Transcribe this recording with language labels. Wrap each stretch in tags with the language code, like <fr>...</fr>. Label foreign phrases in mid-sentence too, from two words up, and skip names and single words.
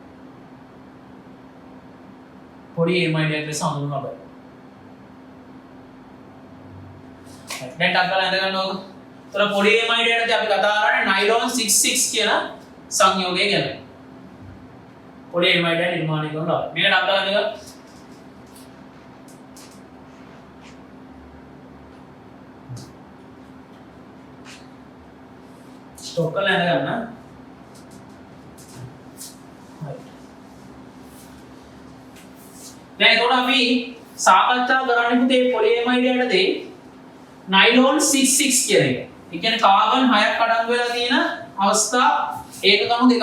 <si>දැන් ටක් කරලා ඉඳ ගන්න ඕක. ඒතර පොලිඑමයිඩයට අපි කතා කරන්නේ නයිලොන් 66 කියන සංයෝගය ගැන. පොලිඑමයිඩය නිර්මාණය කරනවා. මේක ටක් කරලා ඉඳ ගන්න.</si> <hi>स्टॉप कर लेना करना</hi> <si>දැන් එතකොට අපි සාකච්ඡා කරන්නේ පුතේ පොලිඑමයිඩ් යටතේ නයිලොන් 66 කියන එක. ඒ කියන්නේ කාබන් 6ක් අඩංගු වෙලා තියෙන අවස්ථා ඒක කණු දෙකක්.</si>